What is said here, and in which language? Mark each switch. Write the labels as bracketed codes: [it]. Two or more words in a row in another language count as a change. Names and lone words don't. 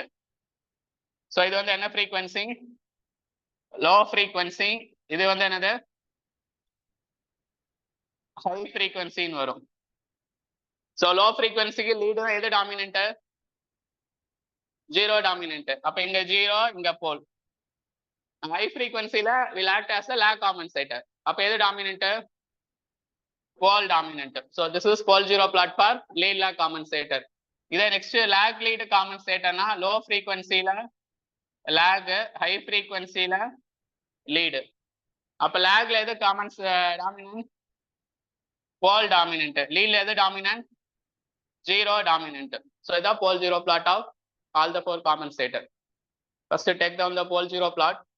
[ta] ஸோ இது வந்து என்ன ஃப்ரீக்வன்சி? [en] low frequency. [ta] இது வந்து என்னது? [en] high frequency [ta] வரும். [en] so low frequency lead [ta] எது டாமினன்ட்? [en] zero dominant. [ta] அப்ப இங்க ஜீரோ, இங்க போல். [en] high frequency will act as a lag compensator. [ta] அப்ப எது டாமினன்ட்? [en] pole dominant. so this is pole zero plot for lead lag compensator. இதே நெக்ஸ்ட் lag lead compensatorனா low frequency lag, high frequency lead. [ta] அப்ப லாக்ல எது டாமினன்ட்? [en] pole dominant. லீட்ல எது dominant? zero dominant. so இதான் pole zero plot of all the 4 compensator. First take down the pole zero plot.